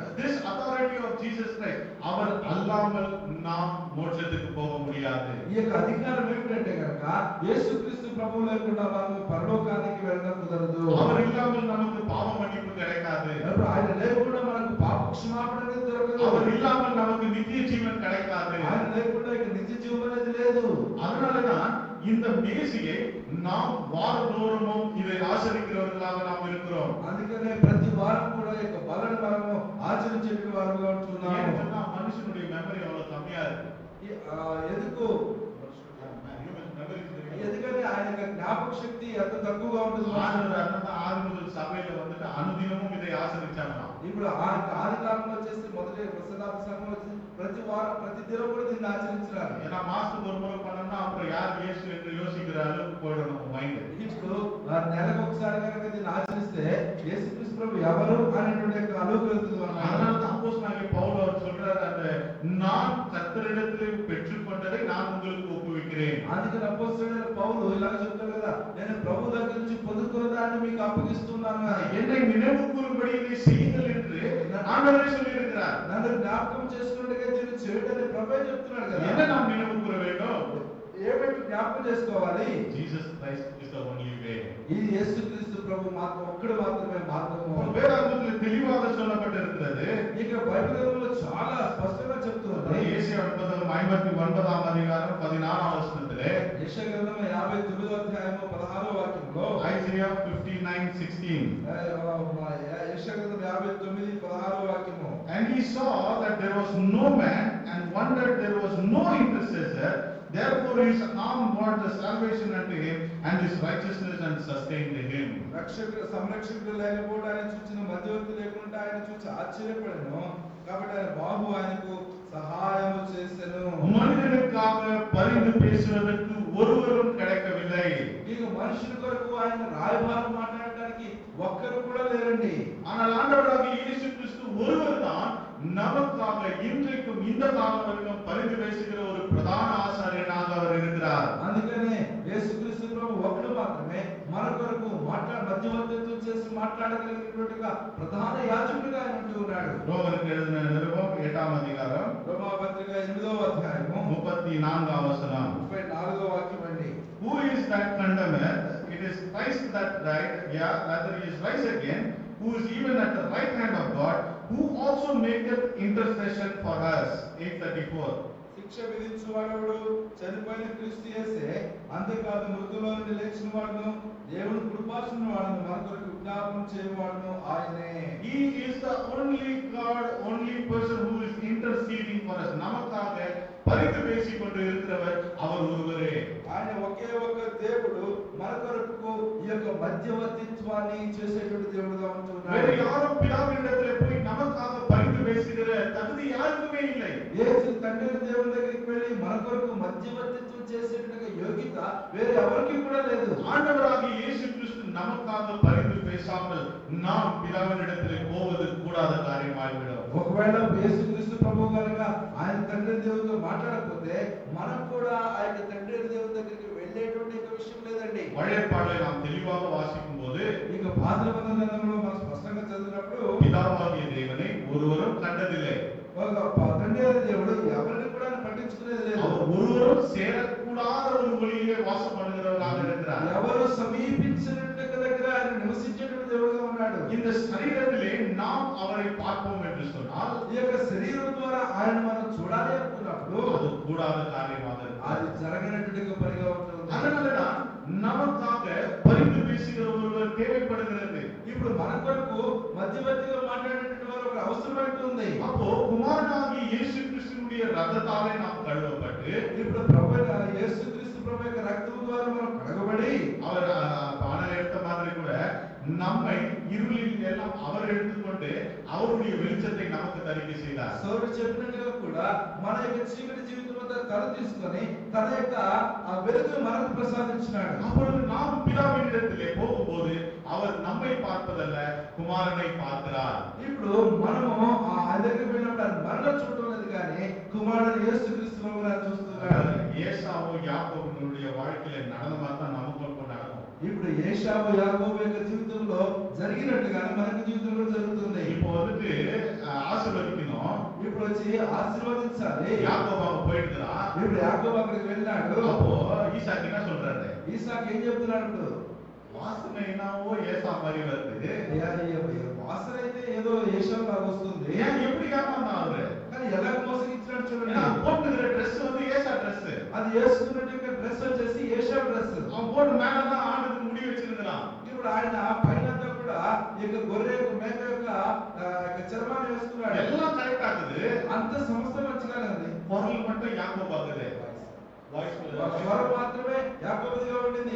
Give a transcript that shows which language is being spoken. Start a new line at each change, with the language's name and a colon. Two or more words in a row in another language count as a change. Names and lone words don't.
English: This authority of Jesus Christ
Tamil: அவர் அல்லாமல் நாம் மோட்சத்துக்கு போக முடியாது.
Telugu: ఈ యొక్క అధికారం ఏమిటంటే కనుక యేసుక్రీస్తు ప్రభువు లేకుండా మనం పరలోకానికి వెళ్ళడం కుదరదు.
Tamil: அவர் இல்லாமல் நமக்கு பாவ மன்னிப்பு கிடைக்காது.
Telugu: ఆయన లేకుండా మనకు పాప క్షమాపణ అనేది దొరకదు.
Tamil: அவர் இல்லாமல் நமக்கு நித்திய ஜீவன் கிடைக்காது.
Telugu: ఆయన లేకుండా ఇక నిత్య జీవం అనేది లేదు.
Tamil: அதனாலதான் இந்த மேசியை நாம் வாரந்தோறும் இதை ஆசரிக்கிறவர்களாக நாம் இருக்கிறோம்.
Telugu: అందుకనే ప్రతి వారం కూడా ఈ యొక్క బలను మనము ఆచరించే వారుగా ఉంటున్నాము.
Tamil: ஏன்னா மனுஷனுடைய மெமரி அவ்வளவு கம்மியா இருக்கு.
Telugu: ఎందుకు ఎందుకంటే ఆయన యొక్క జ్ఞాపక శక్తి ఎంత తక్కువగా ఉంటుంది.
Tamil: ஆறு சபையில வந்துட்டு அனுதினமும் இதை ஆசரிச்சாங்க.
Telugu: ఇప్పుడు ఆది కాలంలో వచ్చేసి మొదటి ప్రసాదాప సంఘం వచ్చి ప్రతి వారం ప్రతి దినం కూడా దీన్ని ఆచరించారు.
Tamil: ஏன்னா மாசத்துக்கு ஒரு முறை பண்ணா அப்புறம் யார் இயேசு என்று யோசிக்கிற அளவுக்கு போயிடும் மைண்ட்.
Telugu: ఇప్పుడు నెలకు ఒకసారి కనుక దీన్ని ఆచరిస్తే యేసుక్రీస్తు ప్రభు ఎవరు అనేటువంటి యొక్క ఆలోచన వెళ్తుంది.
Tamil: அதனால தான் அப்போஸ்தலனாகிய பவுல் அவர் சொல்றாரு, அந்த நான் கர்த்தரிடத்தில் பெற்றுக்கொண்டதை நான் உங்களுக்கு ஒப்புவிக்கிறேன்.
Telugu: అందుకని అపోస్తలుడైన పౌలు ఇలా చెప్తాడు కదా, నేను ప్రభు దగ్గర నుంచి పొందుకున్న దాన్ని మీకు అప్పగిస్తున్నాను.
Tamil: என்னை நினைவு கூறும்படி இதை செய்யுங்கள் என்று ஆண்டவரே சொல்லியிருக்கிறார்.
Telugu: నన్ను జ్ఞాపకం చేసుకున్నట్టుగా దీన్ని చేయడని ప్రభువే చెప్తున్నాడు కదా.
Tamil: என்ன நாம் நினைவு கூற வேண்டும்?
Telugu: ఏమిటి జ్ఞాపకం చేసుకోవాలి?
English: Jesus Christ is the only way.
Telugu: ఇది యేసుక్రీస్తు ప్రభు మాత్రం ఒక్కడు మాత్రమే మార్గము.
Tamil: வேதாகமத்தில் தெளிவாக சொல்லப்பட்டிருக்கிறது.
Telugu: ఇక బైబిల్ గ్రంథంలో చాలా స్పష్టంగా చెప్తున్నది.
Tamil: ஏசாயா 59ஆம் அதிகாரம் 16ஆம் வசனத்திலே,
Telugu: యెషయా గ్రంథం 59వ అధ్యాయము 16వ వాక్యంలో,
English: Isaiah 59:16,
Telugu: యెషయా గ్రంథం 59 16వ వాక్యము,
English: and he saw that there was no man and wondered there was no intercessor, therefore his arm brought the salvation unto him and his righteousness and sustained him.
Telugu: సంరక్షకుడు లేకపోవడం ఆయన చూసిన మధ్యవర్తి లేకుండా ఆయన చూసి ఆశ్చర్యపడను. కాబట్టి ఆయన బాహు ఆయనకు సహాయము చేసెను.
Tamil: மனிதனுக்காக பரிந்து பேசுவதற்கு ஒருவரும் கிடைக்கவில்லை.
Telugu: ఇక మనుషుల కొరకు ఆయన రాయబారం మాట్లాడడానికి ఒక్కరు కూడా లేరండి.
Tamil: ஆனால் ஆண்டவராகிய இயேசு கிறிஸ்து ஒருவர் தான் நமக்காக இன்றைக்கும் இந்த காலம் வரைக்கும் பரிந்து பேசுகிற ஒரு பிரதான ஆசாரியனாக அவர் இருக்கிறார்.
Telugu: అందుకనే యేసుక్రీస్తు ప్రభు ఒక్కడు మాత్రమే మన కొరకు మధ్యవర్తిత్వం చేసి మాట్లాడగలిగినటువంటి ప్రధాన యాజకుడిగా ఆయన ఉంటూ ఉన్నాడు.
Tamil: ரோமருக்கு எழுதின நிருபம் 8ஆம் அதிகாரம்
Telugu: రోమా పత్రిక 8వ అధ్యాయము 34వ వచనం. 34వ వాక్యం అండి.
English: Who is that condemner? It is Christ that died, rather he is rise again, who is even at the right hand of God, who also maketh intercession for us. 8:34.
Telugu: శిక్ష విధించువాడు చనిపోయిన క్రీస్తు యేసే, అంతేకాదు మృతుల్లో నుండి లేచిన వాడును దేవుని కృపాసన వాడును మన కొరకు విజ్ఞాపనం చేయవాడును ఆయనే.
English: He is the only God, only person who is interceding for us.
Tamil: நமக்காக பரிந்து பேசிக் கொண்டு இருக்கிறவர் அவர் ஒருவரே.
Telugu: ఆయన ఒకే ఒక్క దేవుడు మన కొరకు ఈ యొక్క మధ్యవర్తిత్వాన్ని చేసేటువంటి దేవుడుగా ఉంటున్నాడు.
Tamil: வேற யாரும் பிதாவினிடத்திலே போய் நமக்காக பரிந்து பேசுகிற தகுதி யாருக்குமே இல்லை.
Telugu: యేసు తండ్రి దేవుని దగ్గరికి వెళ్ళి మన కొరకు మధ్యవర్తిత్వం చేసేటువంటి యోగ్యత వేరే ఎవరికి కూడా లేదు.
Tamil: ஆண்டவராகிய இயேசு கிறிஸ்து நமக்காக பரிந்து பேசாமல் நாம் பிதாவினிடத்திலே போவது கூடாத காரியமாகிவிடும்.
Telugu: ఒకవేళ యేసుక్రీస్తు ప్రభువు కనుక ఆయన తండ్రి దేవునితో మాట్లాడకపోతే మనం కూడా ఆ యొక్క తండ్రి దేవుని దగ్గరికి వెళ్ళేటువంటి విషయం లేదండి.
Tamil: பழைய ஏற்பாட்டை நாம் தெளிவாக வாசிக்கும் போது
Telugu: ఇక పాత నిబంధన గ్రంథంలో మనం స్పష్టంగా చదివినప్పుడు
Tamil: பிதாவாகிய தேவனை ஒருவரும் கண்டதில்லை.
Telugu: తండ్రి దేవుడు ఎవరిని కూడా పట్టించుకునేది లేదు.
Tamil: அவர் ஒருவரும் சேரக்கூடாத ஒரு ஒளியிலே வாசம் பண்ணுகிறவராக இருக்கிறார்.
Telugu: ఎవరు సమీపించినట్టు దగ్గర ఆయన నివసించేటువంటి దేవుడుగా ఉన్నాడు.
Tamil: இந்த శరీரத்திலே நாம் அவரை பார்ப்போம் என்று சொன்னால்
Telugu: ఈ యొక్క శరీరం ద్వారా ఆయన మనం చూడాలి అనుకున్నప్పుడు
Tamil: அது கூடாத காரியமாக
Telugu: అది జరగనటువంటి పనిగా ఉంటుంది.
Tamil: அதனாலதான் நமக்காக பரிந்து பேசுகிற ஒருவர் தேவைப்படுகிறது.
Telugu: ఇప్పుడు మన కొరకు మధ్యవర్తిగా మాట్లాడేటువంటి వారు ఒక అవసరమైతే ఉంది.
Tamil: அப்போ குமாரனாகிய இயேசு கிறிஸ்துவினுடைய ரத்தத்தாலே நாம் கழுவப்பட்டு
Telugu: ఇప్పుడు ప్రభువైన యేసుక్రీస్తు ప్రభు యొక్క రక్తం ద్వారా మనం కడగబడి
Tamil: அவர் பானம் எடுத்த மாதிரி கூட நம்மை இருளில் எல்லாம் அவர் எடுத்துக்கொண்டு அவருடைய வெளிச்சத்தை நமக்கு தரிக்க செய்தார்.
Telugu: సౌరుడు చెప్పినట్టుగా కూడా మన యొక్క చీకటి జీవితం అంతా తల తీసుకొని తన యొక్క ఆ వెలుగును మనకు ప్రసాదించినాడు.
Tamil: அப்பொழுது நாம் பிதாவினிடத்திலே போகும்போது அவர் நம்மை பார்ப்பதல்ல குமாரனை பார்க்கிறார்.
Telugu: ఇప్పుడు మనము ఆ దగ్గరికి వెళ్ళినప్పుడు ఆయన మనల్ని చూడడం లేదు కుమారుడు యేసుక్రీస్తు ప్రభువుని చూస్తున్నాడు.
Tamil: ஏசாவு யாக்கோபுடைய வாழ்க்கையில நடந்த மாதிரி தான் நமக்கும் இப்போ நடக்கும்.
Telugu: ఇప్పుడు ఏశావు యాకోబు యొక్క జీవితంలో జరిగినట్టుగానే మనకి జీవితంలో జరుగుతుంది.
Tamil: இப்போ வந்துட்டு ஆசீர்வதிக்கணும்.
Telugu: ఇప్పుడు వచ్చి ఆశీర్వదించాలి.
Tamil: யாக்கோபு அங்க போயிடுறா.
Telugu: ఇప్పుడు యాకోబు అక్కడికి వెళ్ళాడు.
Tamil: அப்போ ஈசாக்கு என்ன சொல்றாரு?
Telugu: ఈసాకు ఏం చెప్తున్నాడు? ఇప్పుడు
Tamil: வாசனை என்னவோ ஏசா மாதிரி வருது.
Telugu: వాసన అయితే ఏదో ఏశావు లాగా వస్తుంది.
Tamil: ஏன் எப்படி ஏமாந்தான் அவரு?
Telugu: కానీ ఎలా మోసగించాడు చూడండి.
Tamil: போட்டுக்கிற ட்ரெஸ் வந்து ஏசா ட்ரெஸ்.
Telugu: అది వేసుకున్నట్టు డ్రెస్ వచ్చేసి ఏశావు డ్రెస్.
Tamil: அவன் போட்டு மேலதான் ஆடுக்கு முடி வச்சிருந்தான்.
Telugu: ఇప్పుడు ఆయన పైనంతా కూడా ఇక గొర్రె మేక యొక్క చర్మాన్ని వేసుకున్నాడు.
Tamil: எல்லாம் கரெக்ட் ஆகுது.
Telugu: అంత సమస్త మంచిగానే ఉంది.
Tamil: குரல் மட்டும் யாக்கோபு ஆகுது.
Telugu: స్వరం మాత్రమే యాకోబుదిగా ఉండింది.